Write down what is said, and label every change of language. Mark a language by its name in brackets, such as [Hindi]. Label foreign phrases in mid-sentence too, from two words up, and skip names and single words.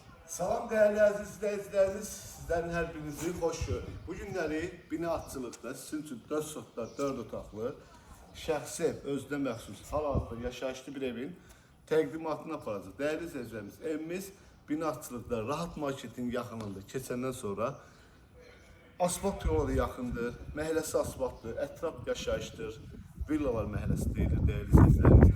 [Turkish] Salam değerli aziz izleyicilerimiz, sizlerin her birinizi hoş gördük. [Azerbaijani] Bu günləri binaatçılıqda sizin üçün 4 sotlar, 4 otaqlı, şəxsi ev, özünə məxsus, hal-hazırda yaşayışlı bir evin təqdimatını aparacaq. [Turkish] Değerli izleyicilerimiz, [Azerbaijani] evimiz binaatçılıqda Rahat Marketin yaxınında keçəndən sonra asfalt yolları yaxındır, məhəlləsi asfaltdır, ətraf yaşayışdır, villalar məhəlləsi deyilir [Turkish] değerli izleyicilerimiz.